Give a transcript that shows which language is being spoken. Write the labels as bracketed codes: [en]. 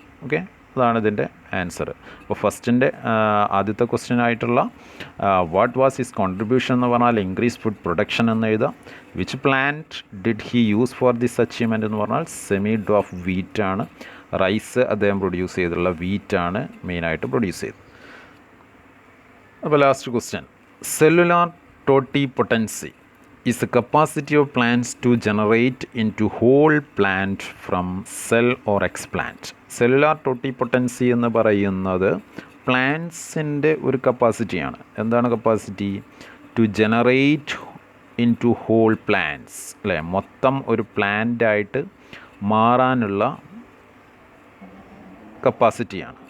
[ml] Okay, അതാണ് ഇതിൻ്റെ answer. അപ്പോൾ ഫസ്റ്റിൻ്റെ ആദ്യത്തെ ക്വസ്റ്റ്യൻ ആയിട്ടുള്ള [en] what was his contribution [ml] എന്ന് പറഞ്ഞാൽ [en] increase food production [ml] എന്ന് എഴുതാം. [en] which plant did he use for this achievement [ml] എന്ന് പറഞ്ഞാൽ [en] Semi dwarf wheat ആണ്. [ml] റൈസ് അദ്ദേഹം പ്രൊഡ്യൂസ് ചെയ്തിട്ടുള്ള വീറ്റാണ് മെയിനായിട്ട് പ്രൊഡ്യൂസ് ചെയ്തത്. [en] അപ്പോൾ last question, cellular totipotency is the capacity of plants to generate into whole plant from cell or explant. [ml] Cellular ടോട്ടിപൊട്ടൻസി എന്ന് പറയുന്നത് പ്ലാന്റ്സിൻ്റെ ഒരു കപ്പാസിറ്റിയാണ്. എന്താണ് capacity? [en] to generate into whole plants [ml] അല്ലേ, മൊത്തം ഒരു പ്ലാന്റായിട്ട് മാറാനുള്ള കപ്പാസിറ്റിയാണ്.